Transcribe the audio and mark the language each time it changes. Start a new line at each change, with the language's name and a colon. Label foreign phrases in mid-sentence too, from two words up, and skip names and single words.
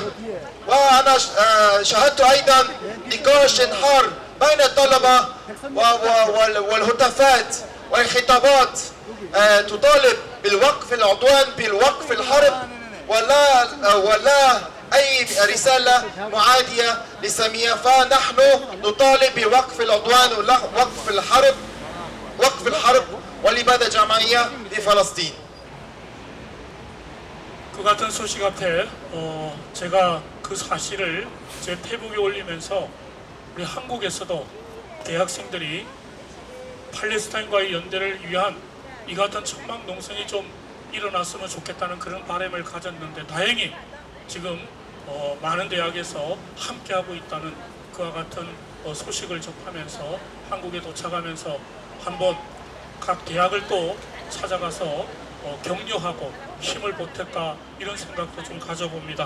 Arabic: وأنا شاهدت أيضا نقاش حار بين الطلبة والهتافات والخطابات تطالب بالوقف العدوان بالوقف الحرب ولا أي رسالة معادية لسامية. فنحن نطالب بوقف العدوان ووقف الحرب والإبادة جماعية في فلسطين.
Korean: 그 같은 소식 앞에 제가 그 사실을 제 페북에 올리면서 우리 한국에서도 대학생들이 팔레스타인과의 연대를 위한 이 같은 천막 농성이 좀 일어났으면 좋겠다는 그런 바람을 가졌는데 다행히 지금 많은 대학에서 함께하고 있다는 그와 같은 소식을 접하면서 한국에 도착하면서 한번 각 대학을 또 찾아가서 격려하고 힘을 보탤까 이런 생각도 좀 가져봅니다.